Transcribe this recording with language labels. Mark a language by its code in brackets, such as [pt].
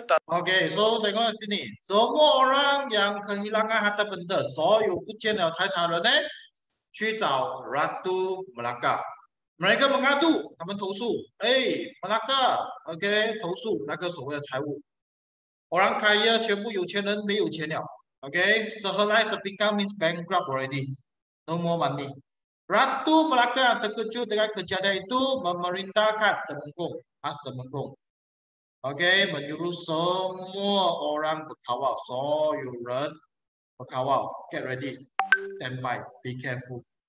[ms] OK， so tengok sini, semua orang yang kehilangan harta benda， [zh] 所有不见了财产人呢，去找 [ms] Ratu Melaka。 mereka mengadu， [zh] 他们投诉，Melaka， OK， 投诉那个所谓的财物。 [en] orang kaya [zh] 全部有钱人没有钱了 [en] ，OK， [ms] sehelai sepinggang [en] means bankrupt already， no more money。 [ms] Ratu Melaka yang terkejut dengan kejadian itu memerintahkan Temenggung, OK， menyuruh semua orang berkawal, [zh] 所有人 [ms] berkawal, [en] get ready, stand by, be careful.